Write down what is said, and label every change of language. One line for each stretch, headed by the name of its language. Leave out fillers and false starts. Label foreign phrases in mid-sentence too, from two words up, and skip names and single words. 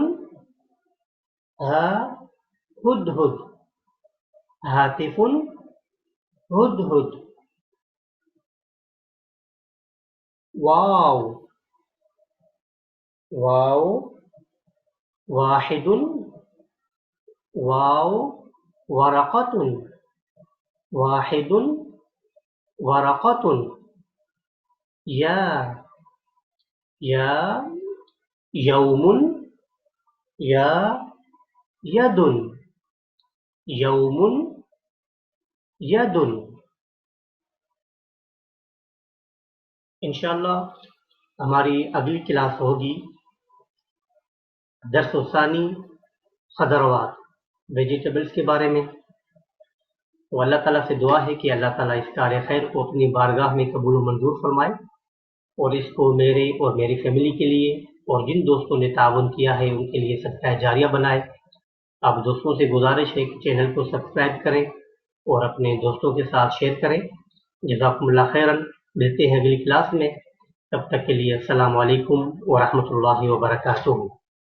Arabic: ها هدهد هاتفٌ هدهد. واو واو واحدٌ. واو ورقةٌ واحدٌ ورقةٌ. يا يا يومٌ. يا يدٌ يومٌ يدٌ.
Urdu: ان شاءاللہ ہماری اگلی کلاس ہوگی درس و ثانی خضروات ویجیٹیبلز کے بارے میں. تو اللہ تعالیٰ سے دعا ہے کہ اللہ تعالیٰ اس کار خیر کو اپنی بارگاہ میں قبول و منظور فرمائے اور اس کو میرے اور میری فیملی کے لیے اور جن دوستوں نے تعاون کیا ہے ان کے لیے صدقہ جاریہ بنائے. آپ دوستوں سے گزارش ہے کہ چینل کو سبسکرائب کریں اور اپنے دوستوں کے ساتھ شیئر کریں.
Arabic: جزاكم الله خيرا.
Urdu: ملتے ہیں اگلی کلاس میں. تب تک کے لیے
Arabic: السلام عليكم ورحمة الله وبركاته.